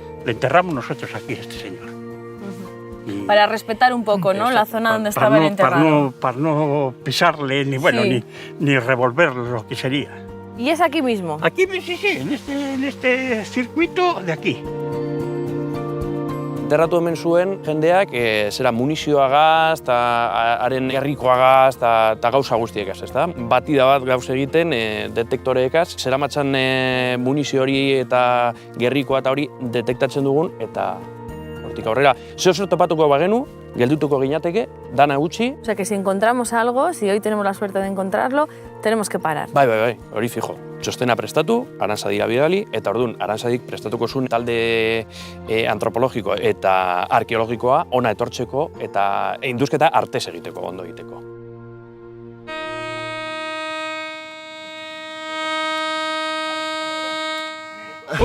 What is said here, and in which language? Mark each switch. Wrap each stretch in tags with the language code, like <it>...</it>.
<es>Le enterramos nosotros aquí a este señor. Para respetar un poco, ¿no?, la zona donde estaba el enterrado. Para no pisarle, ni bueno, Sí. ni revolver lo que sería. ¿Y es aquí mismo? Aquí, sí, en este circuito de aquí.</es> <eu>Enterratu hemen zuen jendeak zera munizioagaz, haren herrikoagaz, eta gauza guztiekaz, ezta? Batida bat gauz egiten detektoreekaz, zeramatzan munizio hori eta gerrikoa eta hori detektatzen dugun, eta hortik aurrera. Zer topatuko bagenu, geldutuko ginateke, dana utzi.</eu> <es>O sea que si encontramos algo, si hoy tenemos la suerte de encontrarlo, tenemos que parar.</es> <eu>Bai, hori fijo. Txostena prestatu, Arantzadira bidali, eta orduan Arantzadik prestatuko zuen talde antropologiko eta arkeologikoa ona etortzeko eta induzketa artez egiteko, ondo egiteko.</eu>